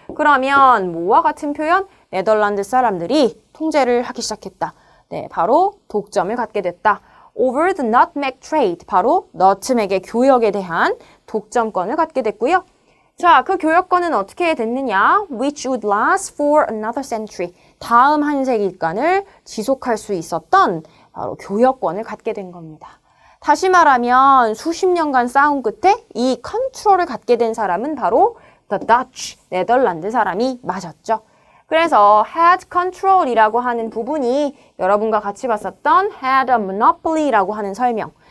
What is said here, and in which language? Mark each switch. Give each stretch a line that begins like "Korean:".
Korean: 그러면 뭐와 같은 표현? 네덜란드 사람들이 통제를 하기 시작했다. 바로 독점을 갖게 됐다.
English: Over the nutmeg trade,
Korean: 바로 너트맥의 교역에 대한 독점권을 갖게 됐고요. 자, 그 교역권은 어떻게 됐느냐?
English: Which would last for another century.
Korean: 다음 한 세기간을 지속할 수 있었던 바로 교역권을 갖게 된 겁니다. 다시 말하면 수십 년간 싸움 끝에 이 컨트롤을 갖게 된 사람은 바로 the Dutch, 네덜란드 사람이 맞았죠. 그래서 had control이라고 하는 부분이 여러분과 같이 봤었던 had a monopoly라고 하는 설명.